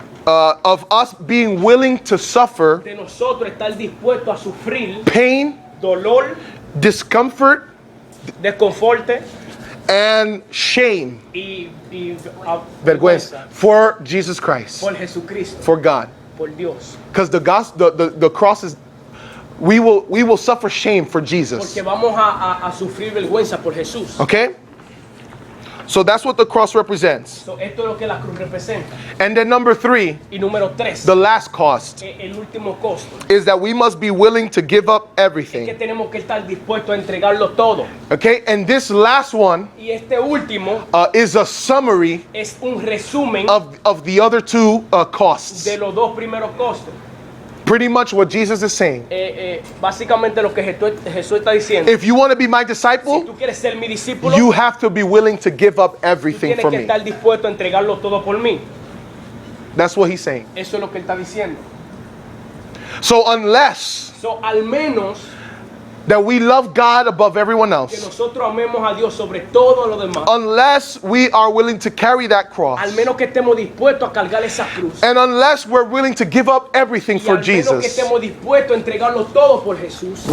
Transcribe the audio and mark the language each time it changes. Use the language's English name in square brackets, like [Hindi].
[English] of us being willing to suffer [Spanish] de nosotros estar dispuestos a sufrir [English] pain, [Spanish] dolor, [English] discomfort, [Spanish] desconforte [English] and shame, [Spanish] y [English] vergüenza, for Jesus Christ, [Spanish] por Jesucristo, [English] for God. [Spanish] por Dios. [English] Because the cross is, we will suffer shame for Jesus. [Spanish] Porque vamos a sufrir vergüenza por Jesús. [English] Okay? So that's what the cross represents. [Spanish] So, esto es lo que la cruz representa. [English] And then number 3, [Spanish] Y número 3, [English] the last cost, [Spanish] el último costo, [English] is that we must be willing to give up [Spanish] es que [English] everything. [Spanish] tenemos que estar dispuestos a entregarlo todo. [English] Okay? And this last one [Spanish] Y este último [English] is a summary [Spanish] es un resumen [English] of the other 2 costs. [Spanish] de los dos primeros costos. [English] Pretty much what Jesus is saying. [Spanish] Básicamente lo que Jesús está diciendo. [English] If you want to be my [Spanish] Si [English] disciple, [Spanish] tú quieres ser mi discípulo, [English] you have to be willing to give up [Spanish] tú [English] everything [Spanish] tienes [English] for [Spanish] que [English] me. [Spanish] estar dispuesto a entregarlo todo por mí. [English] That's what he's saying. [Spanish] Eso es lo que él está diciendo. [English] So unless [Spanish] So, al menos [English] that we love God above everyone [Spanish] que [English] else, [Spanish] nosotros amemos a Dios sobre todo lo demás, [English] unless we are willing to carry that [Spanish] al [English] cross, [Spanish] menos que estemos dispuestos a cargar esa cruz, [English] and unless we're willing to give up everything [Spanish] y [English] for [Spanish] al menos que [English] Jesus, [Spanish] estemos dispuestos a entregarlo todo por Jesús,